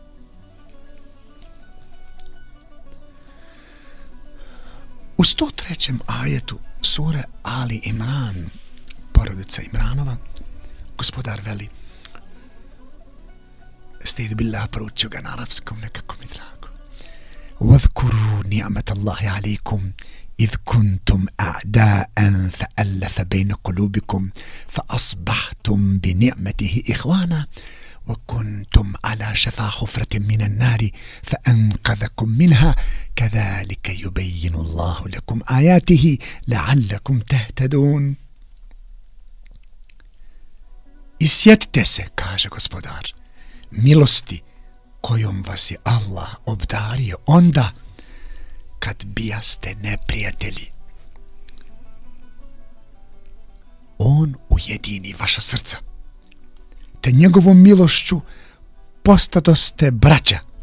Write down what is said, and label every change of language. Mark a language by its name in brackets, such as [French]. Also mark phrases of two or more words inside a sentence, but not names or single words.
[Bosnian] U 103. ajetu sure Ali Imran, porodica Imranova, Gospodar veli, stid billah, proučio ga na arapskom, nekako mi drago. [Arabic] وَذْكُرُوا نِعْمَةَ اللَّهِ عَلَيْكُمْ إِذْ كُنْتُمْ أَعْدَاءً فَأَلَّفَ بَيْنَ قُلُوبِكُمْ فَأَصْبَحْتُمْ بِنِعْمَتِهِ إِخْوَانًا وَكُنْتُمْ عَلَى شَفَا حُفْرَةٍ مِنَ النَّارِ فَأَنْقَذَكُمْ مِنْهَا كَذَلِكَ يُبَيِّنُ اللَّهُ لَكُمْ آيَاتِهِ لَعَلَّكُمْ تَهْتَدُونَ. [Bosnian] I sjetite se, kaže Gospodar, milosti kojom vas je Allah obdario onda kad bijaste neprijatelji. On ujedini vaša srca, te njegovom milošću postadoste braća.